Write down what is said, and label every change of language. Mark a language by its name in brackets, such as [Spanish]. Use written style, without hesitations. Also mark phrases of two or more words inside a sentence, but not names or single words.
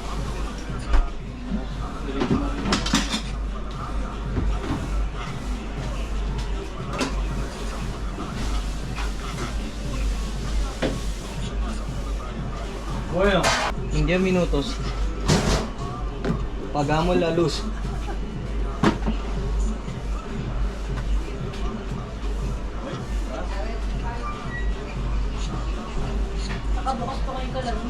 [Filipino] Delete mo. [Spanish] Bueno, en 10 minutos pagamos la luz. [Filipino] Nakabukas pa kayong kalan mo.